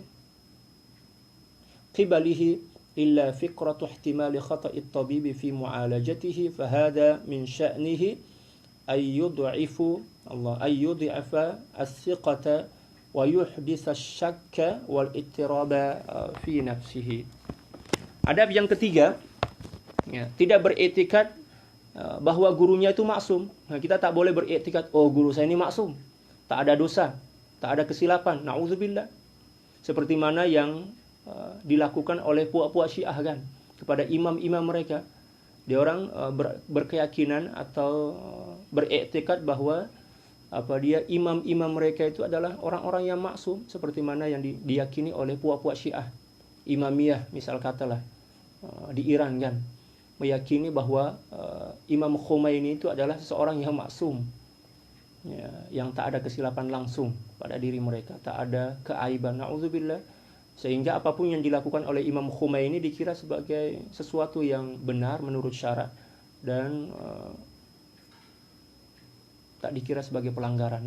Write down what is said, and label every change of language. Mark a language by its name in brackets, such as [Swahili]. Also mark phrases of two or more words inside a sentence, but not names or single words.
[Arabic] قبله إلا فكرة احتمال خطأ الطبيب في معالجته فهذا من شأنه أن يضعف الثقة ويحدث الشك والاضطراب في نفسه. [Malay] Adab yang ketiga, tidak beriktikad bahwa gurunya itu maksum. Nah, kita tak boleh beriktikad, oh guru saya ini maksum, tak ada dosa, tak ada kesilapan. Na'udzubillah. Seperti mana yang dilakukan oleh puak-puak Syiah kan kepada imam-imam mereka. Dia orang berkeyakinan atau beriktikad bahwa dia imam-imam mereka itu adalah orang-orang yang maksum, seperti mana yang diyakini oleh puak-puak Syiah. Imamiyah misal katalah di Iran kan, meyakini bahwa Imam Khomeini itu adalah seseorang yang maksum, ya, yang tak ada kesilapan langsung pada diri mereka, tak ada keaiban. Na'udzubillah. Sehingga apapun yang dilakukan oleh Imam Khomeini dikira sebagai sesuatu yang benar menurut syarak dan tak dikira sebagai pelanggaran.